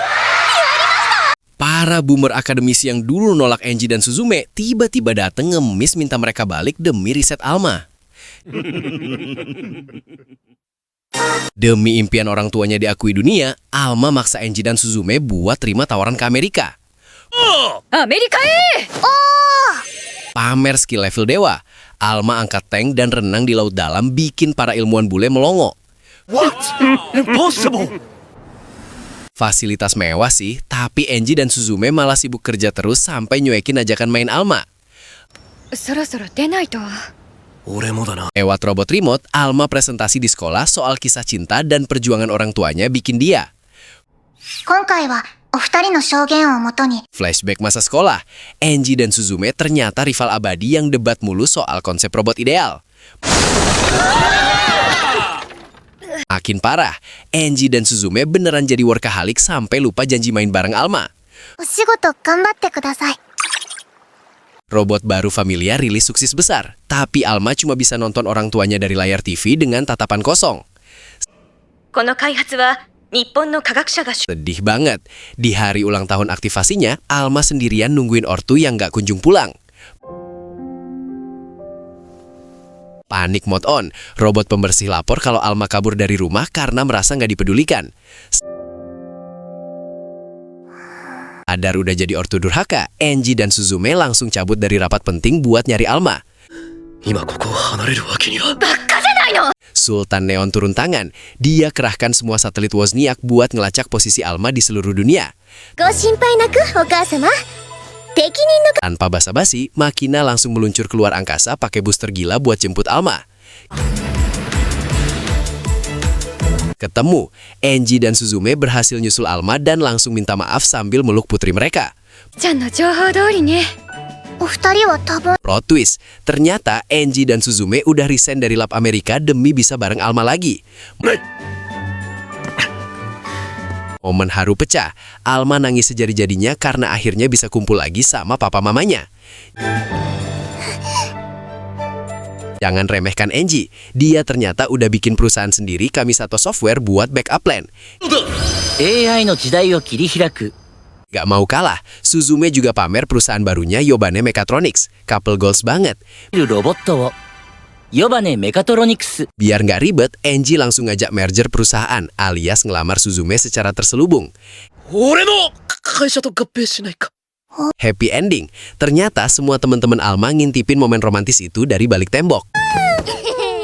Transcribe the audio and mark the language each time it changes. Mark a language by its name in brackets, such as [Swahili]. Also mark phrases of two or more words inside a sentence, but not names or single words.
[Indonesian] Para boomer akademisi yang dulu nolak Enji dan Suzume tiba-tiba dateng ngemis minta mereka balik demi riset Alma. Demi impian orang tuanya diakui dunia, Alma maksa Enji dan Suzume buat terima tawaran ke Amerika. [Japanese] アメリカへ！ [Indonesian] Pamer [English] skill level [Indonesian] dewa, Alma angkat tank dan renang di laut dalam bikin para ilmuwan bule melongo. Fasilitas mewah sih, tapi Enji dan Suzume malah sibuk kerja terus sampai nyuekin ajakan main Alma. [Japanese] そろそろ出ないと。 [Indonesian] Lewat robot remote, Alma presentasi di sekolah soal kisah cinta dan perjuangan orang tuanya bikin dia. [Japanese] 今回はお二人の証言をもとに [Indonesian] Flashback masa sekolah, Enji dan Suzume ternyata rival abadi yang debat mulu soal konsep robot ideal. Makin parah, Enji dan Suzume beneran jadi workaholic sampai lupa janji main bareng Alma. [Japanese] お仕事頑張ってください。 [Indonesian] Robot baru Familia rilis sukses besar, tapi Alma cuma bisa nonton orang tuanya dari layar TV dengan tatapan kosong. [Japanese] この開発は日本の科学者が [Indonesian] Sedih banget, di hari ulang tahun aktivasinya, Alma sendirian nungguin ortu yang gak kunjung pulang. Panik [English] mode on, [Indonesian] robot pembersih lapor kalau Alma kabur dari rumah karena merasa gak dipedulikan. Sadar udah jadi ortu durhaka, Enji dan Suzume langsung cabut dari rapat penting buat nyari Alma. Sultan Neon turun tangan. Dia kerahkan semua satelit Wozniak buat ngelacak posisi Alma di seluruh dunia. [Japanese] ご心配なくお母様。適任の [Indonesian] Tanpa basa-basi, Makina langsung meluncur keluar angkasa pakai booster gila buat jemput Alma. Ketemu, Enji dan Suzume berhasil nyusul Alma dan langsung minta maaf sambil meluk putri mereka. [Japanese] ちゃんの情報通りね。お二人は多分 [English] Plot twist, [Indonesian] ternyata Angie dan Suzume udah resign dari lab Amerika demi bisa bareng Alma lagi. Momen haru pecah, Alma nangis sejadi-jadinya karena akhirnya bisa kumpul lagi sama papa mamanya. Jangan remehkan Angie, dia ternyata udah bikin perusahaan sendiri Kamisato Software buat [English] backup plan. [Japanese] AI の時代を切り開く。 [Indonesian] Gak mau kalah, Suzume juga pamer perusahaan barunya Yobane Mechatronics. [English] Couple goals [Indonesian] banget. [Japanese] ロボットを。ヨバネメカトロニクス。 [Indonesian] Biar nggak ribet, Angie langsung ngajak merger perusahaan alias ngelamar Suzume secara terselubung. [Japanese] 俺の会社と合併しないか。 [English] Happy ending. [Indonesian] Ternyata semua teman-teman Alma ngintipin momen romantis itu dari balik tembok.